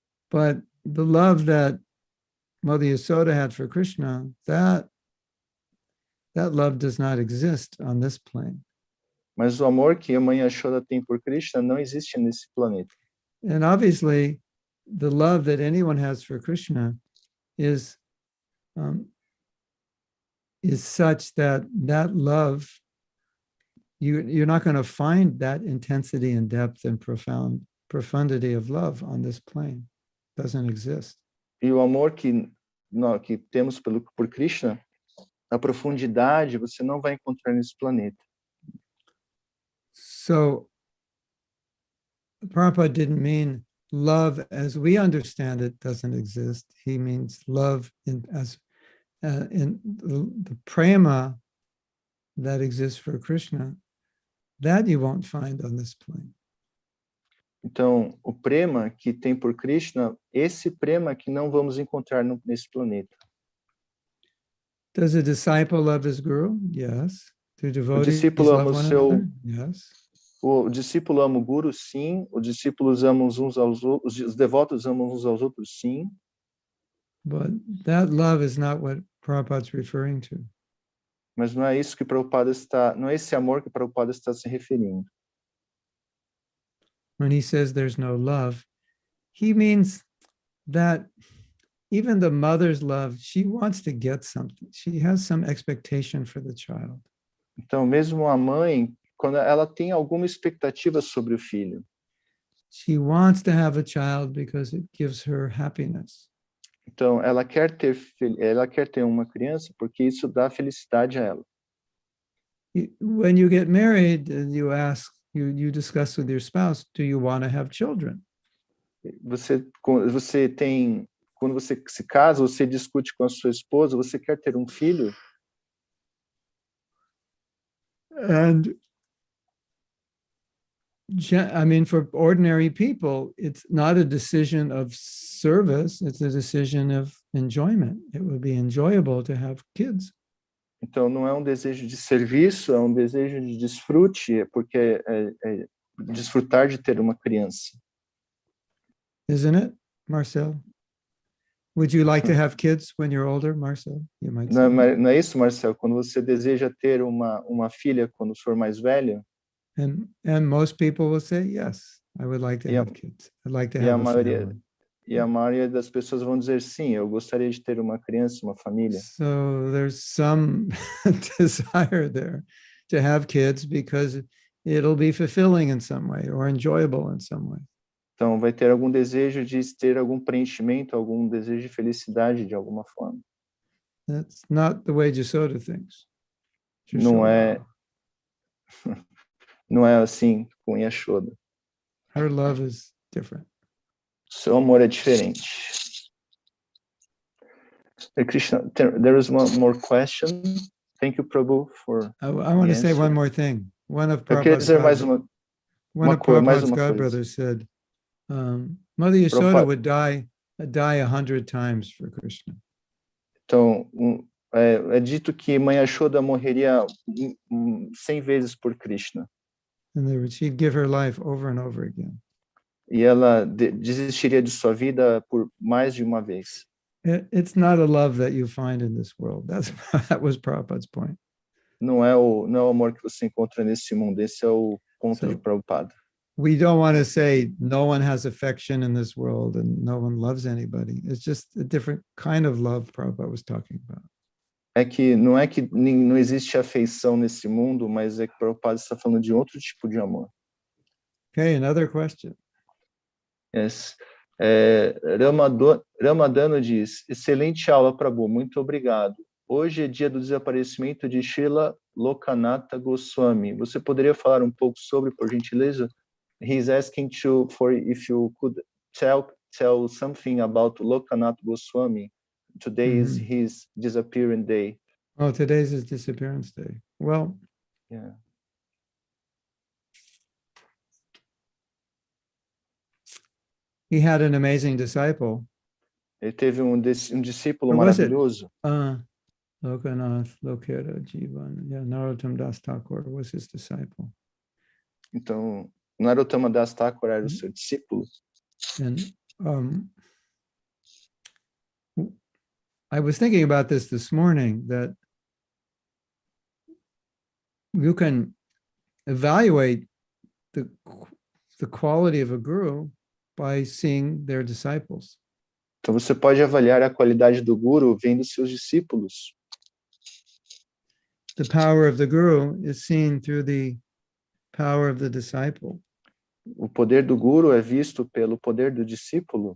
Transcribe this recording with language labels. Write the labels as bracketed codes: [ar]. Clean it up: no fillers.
[en] But the love that Mother Yasoda had for Krishna, that love does not exist on this plane. [pt] Mas o amor que a mãe Yashoda tem por Krishna não existe nesse planeta. [en] And obviously, the love that anyone has for Krishna is such that love, you're not going to find that intensity and depth and profundity of love on this plane. It doesn't exist. [pt] E o amor que temos por Krishna, a profundidade, você não vai encontrar nesse planeta. [en] So, Prabhupada didn't mean love as we understand it doesn't exist. He means love in the prema that exists for Krishna, that you won't find on this plane. [pt] Então, o prema que tem por Krishna, esse prema que não vamos encontrar nesse planeta. [en] Does a disciple love his guru? Yes. Do devotees [pt] O discípulo ama [en] love one another? Yes. [pt] O discípulo ama o guru, sim. Os discípulos amam uns aos outros. Os devotos amam uns aos outros, sim. [en] But that love is not what Prabhupada's referring to. [pt] Mas não é isso que não é esse amor que Prabhupada está se referindo. [en] When he says there's no love, he means that even the mother's love, she wants to get something. She has some expectation for the child. [pt] Então, mesmo a mãe, quando ela tem alguma expectativa sobre o filho, [en] she wants to have a child because it gives her happiness. [pt] Então, ela quer ter uma criança porque isso dá felicidade a ela. [en] When you get married, you ask, you discuss with your spouse, do you want to have children? [pt] Quando você se casa, você discute com a sua esposa, você quer ter um filho? [en] And I mean, for ordinary people, it's not a decision of service, it's a decision of enjoyment. It would be enjoyable to have kids. [pt] Então, não é um desejo de serviço, é um desejo de desfrute, porque é desfrutar de ter uma criança. [en] Isn't it, Marcel? Would you like to have kids when you're older, Marcel? You might say. [pt] Não é isso, Marcel? Quando você deseja ter uma filha quando for mais velho? [en] And most people will say, yes, I would like to have kids. I'd like to have a family. [pt] E a maioria das pessoas vão dizer, sim, eu gostaria de ter uma criança, uma família. [en] So there's some desire there to have kids because it'll be fulfilling in some way or enjoyable in some way. [pt] Então vai ter algum desejo de ter algum preenchimento, algum desejo de felicidade de alguma forma. [en] That's not the way Yasoda thinks. [pt] Não é assim com Yashoda. [en] Her love is different. [pt] Seu amor é diferente. [en] Krishna, there is one more question. Thank you, Prabhu, for I want to say one more thing. One of [pt] Eu queria dizer mais [en] Prabhupada's [pt] uma [en] godbrothers said, Mother Yasoda would die 100 times for Krishna. [pt] Então, é dito que Mãe Yashoda morreria 100 vezes por Krishna. [en] And she'd give her life over and over again. [pt] E ela desistiria de sua vida por mais de uma vez. [en] It's not a love that you find in this world. That was Prabhupada's point. [pt] Não é o amor que você encontra nesse mundo. Esse é o ponto de Prabhupada. [en] We don't want to say no one has affection in this world and no one loves anybody. It's just a different kind of love Prabhupada was talking about. [pt] Não é que não existe afeição nesse mundo, mas é que Prabhupada está falando de outro tipo de amor. [en] Okay, another question. Yes. [pt] Ramadano diz, excelente aula, Prabhu, muito obrigado. hoje é dia do desaparecimento de Srila Lokanatha Goswami. Você poderia falar um pouco sobre, por gentileza? [en] He's asking for if you could tell something about Lokanatha Goswami. Today is his disappearing day. Oh, today's his disappearance day. Well, Yeah. he had an amazing disciple. [pt] Ele teve um discípulo [en] Or was it? [pt] maravilhoso. [bn] Lokanath Lokera Jivan. [en] Yeah, Narottam Das Thakur was his disciple. [pt] Então, Narottama Das Thakur era o seu discípulo. [en] And I was thinking about this morning, that you can evaluate the quality of a guru by seeing their disciples. [pt] Então, você pode avaliar a qualidade do guru vendo seus discípulos. [en] The power of the guru is seen through the power of the disciple. [pt] O poder do guru é visto pelo poder do discípulo.